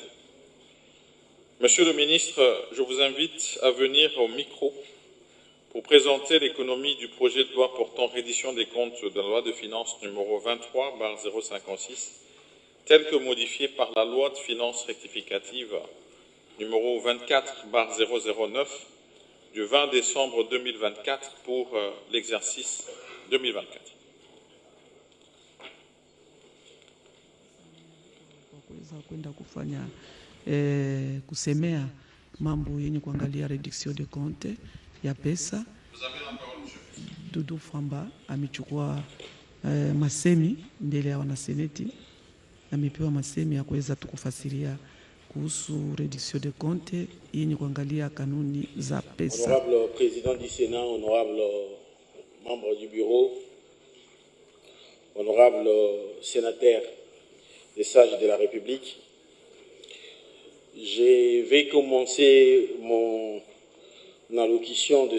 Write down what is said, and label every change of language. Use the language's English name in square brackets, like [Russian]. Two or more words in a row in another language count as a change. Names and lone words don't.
[French] Monsieur le ministre, je vous invite à venir au micro pour présenter l'économie du projet de loi portant reddition des comptes de la loi de finances numéro 23/056, tel que modifié par la loi de finances rectificative numéro 24/009 du 20 décembre 2024 pour l'exercice 2024. [Swahili] Kwenda kufanya kusemea mambo yenye kuangalia [French] reduction de compte [Swahili] ya pesa. Dudu Fwamba amechukua masemi mbele ya wanaseneti, amepewa masemi ya kuweza tukufasiria kuhusu [French] reduction de compte [Swahili] yenye kuangalia kanuni za pesa. [French] Honorable président du Sénat, honorable membre du bureau, honorable sénateur des sages de la République, je vais commencer mon allocution de